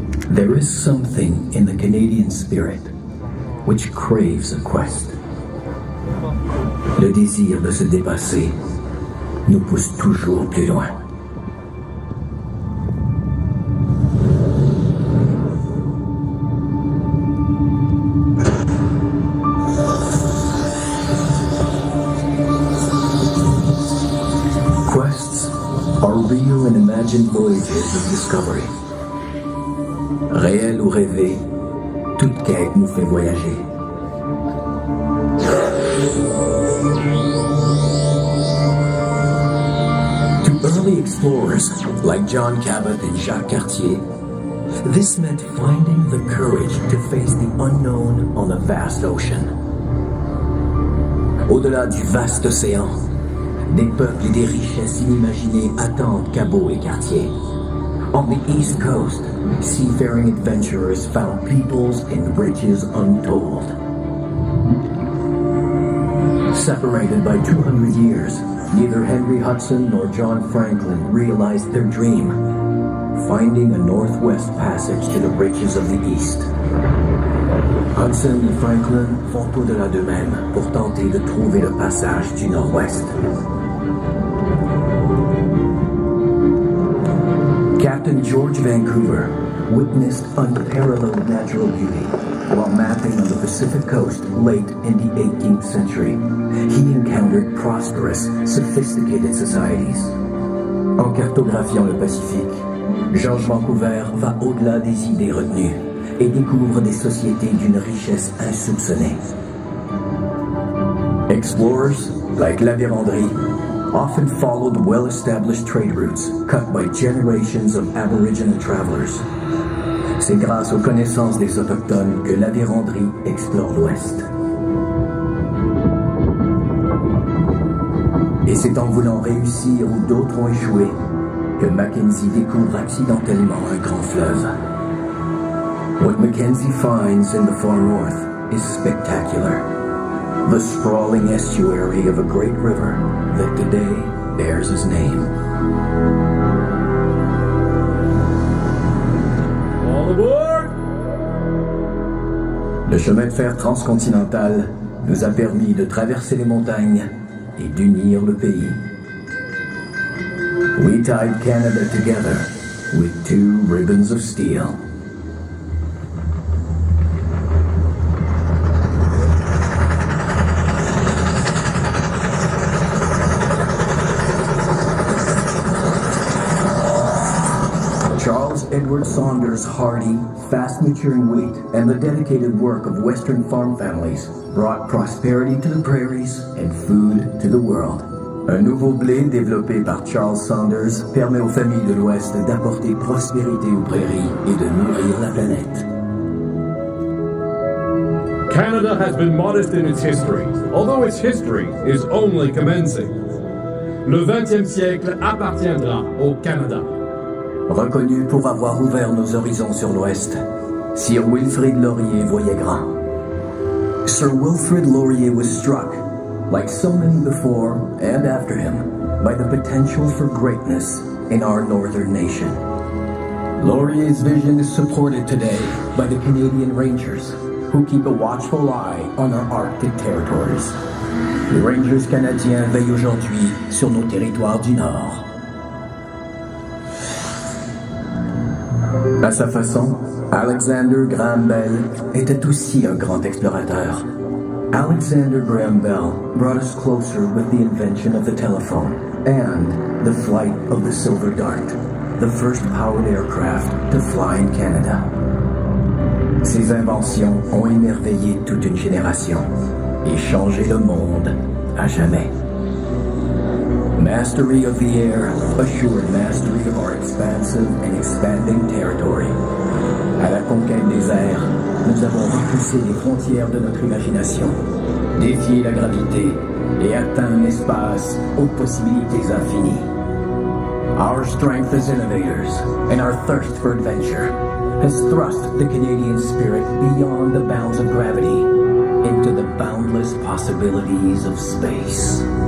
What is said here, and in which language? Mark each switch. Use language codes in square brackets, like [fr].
[en] There is something in the Canadian spirit which craves a quest. [fr] Le désir de se dépasser nous pousse toujours plus loin. [en] Quests are real and imagined voyages of discovery. [fr] Réel ou rêvé, toute quête nous fait voyager. [en] To early explorers like John Cabot and Jacques Cartier, this meant finding the courage to face the unknown on a vast ocean. [fr] Au-delà du vaste océan, des peuples et des richesses inimaginées attendent Cabot et Cartier. [en] On the East Coast, seafaring adventurers found peoples and riches untold. Separated by 200 years, neither Henry Hudson nor John Franklin realized their dream, finding a northwest passage to the riches of the East. [fr] Hudson et Franklin vont au-delà d'eux-mêmes pour tenter de trouver le passage du nord-ouest. [en] Captain George Vancouver witnessed unparalleled natural beauty while mapping on the Pacific coast late in the 18th century. He encountered prosperous, sophisticated societies. [fr] En cartographiant le Pacifique, George Vancouver va au-delà des idées retenues et découvre des sociétés d'une richesse insoupçonnée. [en] Explorers, like La Vérendrye, often followed well-established trade routes cut by generations of Aboriginal travelers. [fr] C'est grâce aux connaissances des Autochtones que La Vérendrye explore l'Ouest. Et c'est en voulant réussir où d'autres ont échoué que Mackenzie découvre accidentellement un grand fleuve. [en] What Mackenzie finds in the far north is spectacular. The sprawling estuary of a great river that today bears his name. All aboard! [fr] Le chemin de fer transcontinental nous a permis de traverser les montagnes et d'unir le pays. [en] We tied Canada together with two ribbons of steel. Edward Saunders' hardy, fast-maturing wheat and the dedicated work of Western farm families brought prosperity to the prairies and food to the world. [fr] Un nouveau blé développé par Charles Saunders permet aux familles de l'Ouest d'apporter prospérité aux prairies et de nourrir la planète. [en] Canada has been modest in its history, although its history is only commencing. [fr] Le 20e siècle appartiendra au Canada. Reconnu pour avoir ouvert nos horizons sur l'Ouest, Sir Wilfrid Laurier voyait grand. [en] Sir Wilfrid Laurier was struck, like so many before and after him, by the potential for greatness in our northern nation. Laurier's vision is supported today by the Canadian Rangers, who keep a watchful eye on our Arctic territories. [fr] Les Rangers canadiens veillent aujourd'hui sur nos territoires du Nord. À sa façon, Alexander Graham Bell était aussi un grand explorateur. [en] Alexander Graham Bell brought us closer with the invention of the telephone and the flight of the Silver Dart, the first powered aircraft to fly in Canada. [fr] Ces inventions ont émerveillé toute une génération et changé le monde à jamais. [en] Mastery of the air assured mastery of our expansive and expanding territory. [fr] À la conquête des airs, nous avons repoussé les frontières de notre imagination, défié la gravité et atteint un espace aux possibilités infinies. [en] Our strength as innovators and our thirst for adventure has thrust the Canadian spirit beyond the bounds of gravity into the boundless possibilities of space.